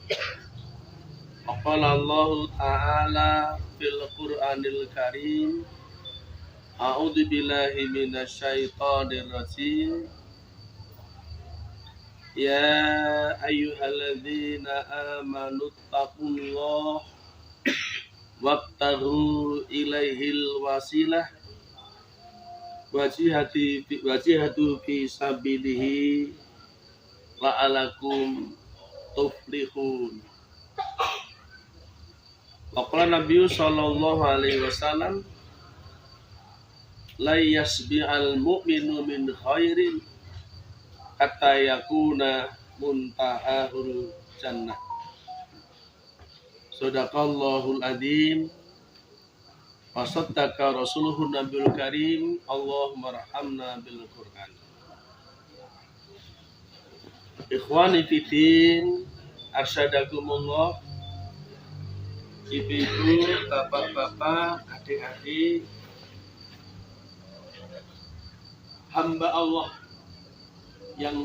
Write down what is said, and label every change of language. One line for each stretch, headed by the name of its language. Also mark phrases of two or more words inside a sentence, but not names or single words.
Arabic: قال الله تعالى في القرآن الكريم، أعوذ بالله من الشيطان الرجيم. يا أيها الذين آمنوا اتقوا الله وابتغوا إليه الوسيلة وجاهدوا في سبيله لعلكم تفلحون. وقال النبي صلى الله عليه وسلم، لا يشبع المؤمن من خير حتى يكون منتهاه الجنة. صدق الله العظيم وصدق رسوله النبي الكريم. اللهم ارحمنا بالقرآن. إخواني في الدين، أرشدكم الله.
Indonesian: Ibu-ibu, bapak-bapak, adik-adik, hamba Allah yang